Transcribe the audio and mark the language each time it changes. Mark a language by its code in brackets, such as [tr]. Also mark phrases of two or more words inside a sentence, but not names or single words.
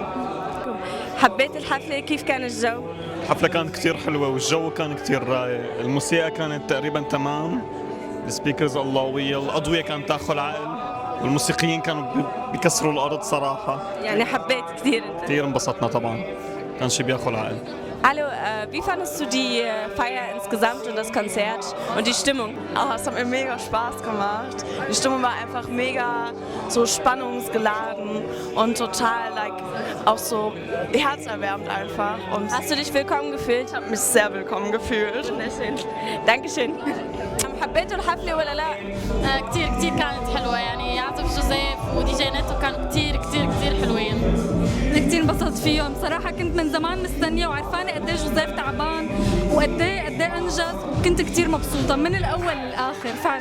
[ar] حبيتي الحفله؟ كيف كان الجو؟ الحفلة كانت كتير حلوة والجو كان كتير رايق، الموسيقى كانت تقريبا تمام، السبيكرز اللهوية، الأضوية كانت تاخذ عقل، والموسيقيين كانوا بيكسروا الأرض صراحة. يعني حبيت كثير انت؟ كتير انبسطنا طبعا، كان شي بياخذ عقل. [de] Hallo, wie fandest du die Feier insgesamt und das Konzert und die Stimmung? Oh, es hat mir mega Spaß gemacht. Die Stimmung war einfach mega so spannungsgeladen und total auch so herzerwärmend einfach. Und Hast du dich willkommen gefühlt? ich habe mich sehr willkommen gefühlt. Wunderschön. Dankeschön. [ar] حبيتوا الحفلة ولا لا؟ كتير كانت حلوة، يعني عازف جوزيف ودي جي نتو كانوا كتير حلوين. كتير انبسطت فيهم صراحة، كنت من زمان مستنية وعرفانة قد ايه جوزيف تعبان وقد ايه انجز، وكنت كتير مبسوطة من الأول للآخر فعلا.